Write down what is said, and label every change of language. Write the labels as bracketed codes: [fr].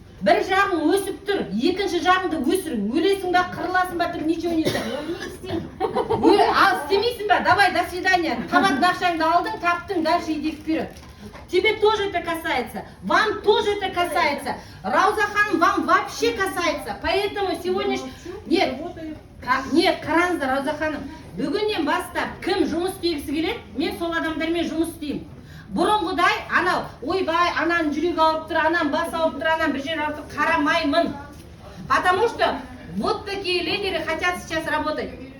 [kk] Бір жағың өсіп тұр, екінші жағыңды өсірің. Өлесің ба, қырыласың ба, түр ничего не ал істемейсің ба, давай, до свидания. Қабат бақшаңды алдың, таптың, [ru] дальше иди вперед. Тебе тоже это касается, вам тоже это касается. Рауза ханым, вам вообще касается. Поэтому сегодняшний... Нет, [kk] қараңыздар, Рауза ханым. Бүгіннен бастап, кім жұмыс істегісі келеді, мен сол адамдармен жұмыс істеймін. Бұрынғыдай, анау, ойбай, ананың жүрегі ауырып тұр, ананың бас ауырып тұр, ананың бір жері ауырып тұр, қарамаймын. [ru] Потому что вот такие лидеры хотят сейчас работать.